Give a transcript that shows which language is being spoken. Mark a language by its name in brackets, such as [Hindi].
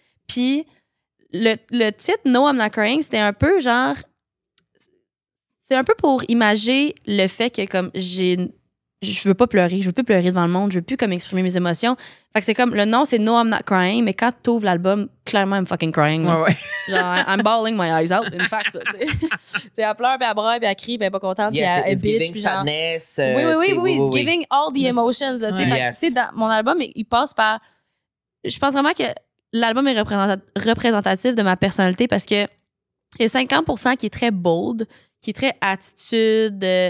[French] Puis le titre No, I'm Not Crying, c'était un peu genre, c'est un peu pour imager le fait que comme je veux pas pleurer, je veux plus pleurer devant le monde, je veux plus comme exprimer mes émotions. Fait que c'est comme, le nom c'est No I'm Not Crying, mais quand t'ouvres l'album, clairement [English] I'm fucking crying. [French] Ouais. [English] Genre I'm bawling my eyes out, in fact, [French] tu sais. Elle pleure, puis elle braille, puis elle crie, puis elle est pas contente, puis elle bitch, puis genre... [English] sadness, [French] oui, [English] it's giving all the emotions, [French] là, tu sais. [English] Yes. [French] Tu sais, dans mon album, il passe par... Je pense vraiment que l'album est représentatif de ma personnalité parce que il y a 50% qui est très bold, qui est très attitude...